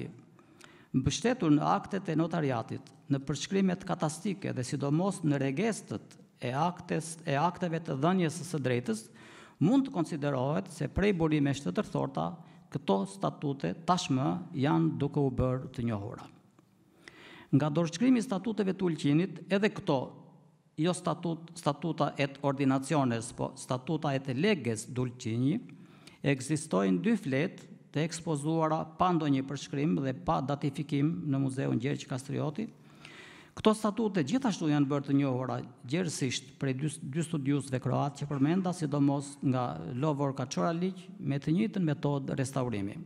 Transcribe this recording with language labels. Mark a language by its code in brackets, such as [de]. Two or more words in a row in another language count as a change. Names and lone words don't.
[sq] Mbështetur në aktet e notariatit, në përshkrimet katastike dhe sidomos në regestët e akteve të dhënies së drejtës, mund të konsiderohet se prej burimeve të tërthorta, këto statute tashmë janë duke u bërë të njohura. Nga dorëshkrimi i statuteve të Ulqinit, edhe këto jo [la] statuta et ordinaciones, [sq] po [la] statuta et leges dulqini, [sq] ekzistojnë 2 flet të ekspozuara pa ndonjë përshkrim dhe pa datifikim në Muzeun Gjergj Kastrioti. Këto statute gjithashtu janë bërë të njohura gjerësisht prej 2 studiusëve kroat që përmenda, sidomos nga Lovorka Çoraliq me të njëjtën metodë restaurimi.